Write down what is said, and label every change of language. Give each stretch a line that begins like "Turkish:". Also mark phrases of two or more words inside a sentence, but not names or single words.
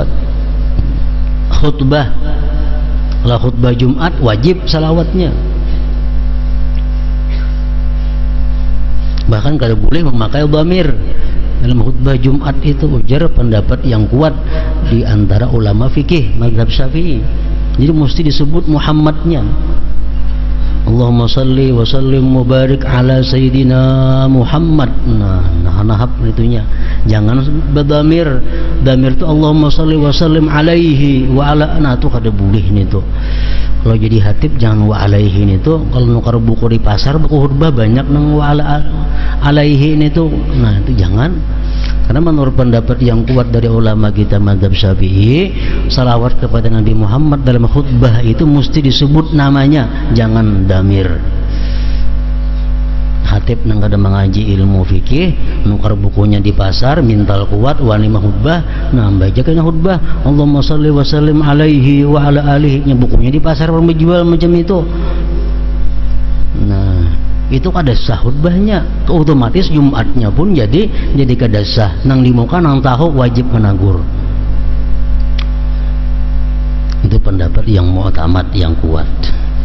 Indonesian: Khutbah, kalau khutbah Jumat wajib salawatnya. Bahkan kalau boleh memakai dhamir dalam khutbah Jumat itu, ujar pendapat yang kuat di antara ulama fikih mazhab Syafi'i. Jadi mesti disebut Muhammadnya.
Arabic: اللهم صل وسلم مبارك على سيدنا محمد.
Indonesian: Nah itunya. Jangan berdamir. Damir itu
Arabic: اللهم صل وسلم عليه وعلى.
Banjar: Nah itu kada boleh nih tuh. Kalau jadi hatib jangan
Arabic: وعليه
Banjar: nih tuh. Kalau nukar buku di pasar, buku khutbah banyak nang
Arabic: وعلى عليه
Banjar: nih tuh.
Indonesian: Nah itu jangan. Karena menurut pendapat yang kuat dari ulama kita mazhab Syafi'i, salawat kepada Nabi Muhammad dalam khutbah itu mesti disebut namanya, jangan damir.
Banjar: aktif nang kada mengaji ilmu fikih, nukar bukunya di pasar, mintal kuat, wani mahutbah, nambah aja kena khutbah,
Arabic: اللهم صل وسلم عليه وعلى آله,
Indonesian: nya bukunya di pasar menjual macam itu.
Banjar: Nah, itu kada sah khutbahnya, otomatis Jumatnya pun jadi kada sah. Nang di muka nang tahu wajib menagur. Itu pendapat yang mu'tamad yang kuat.